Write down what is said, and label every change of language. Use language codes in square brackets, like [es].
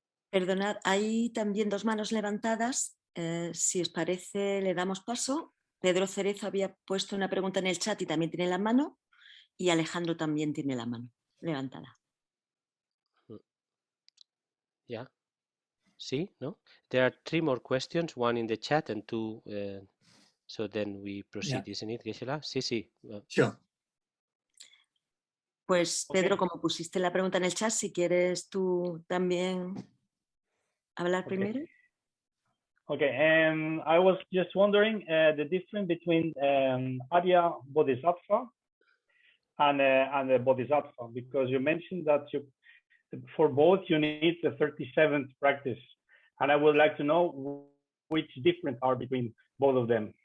[es] Perdonad, hay también dos manos levantadas. Si os parece, le damos paso. Pedro Cerezo había puesto una pregunta en el chat y también tiene la mano. Y Alejandro también tiene la mano levantada. [en] Yeah. [es] Sí, no? [en] There are 3 more questions, one in the chat and 2. So then we proceed, yeah. Isn't it, Geshe-la? [es] Sí, sí. [en] Sure. [es] Pues Pedro, como pusiste la pregunta en el chat, si quieres tú también hablar primero. [en] Okay, I was just wondering the difference between Arya Bodhisattva and the Bodhisattva, because you mentioned that for both you need the 37th practice, and I would like to know which difference are between both of them.